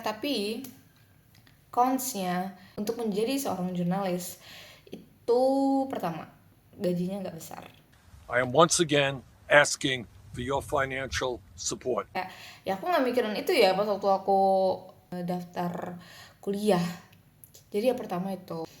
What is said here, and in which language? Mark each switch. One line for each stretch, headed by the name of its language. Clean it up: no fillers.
Indonesian: Tapi consnya untuk menjadi seorang jurnalis itu pertama, gajinya nggak besar.
English: I am once again asking for your financial support.
Indonesian: Ya aku nggak mikirin itu ya pas waktu aku daftar kuliah. Jadi ya pertama itu.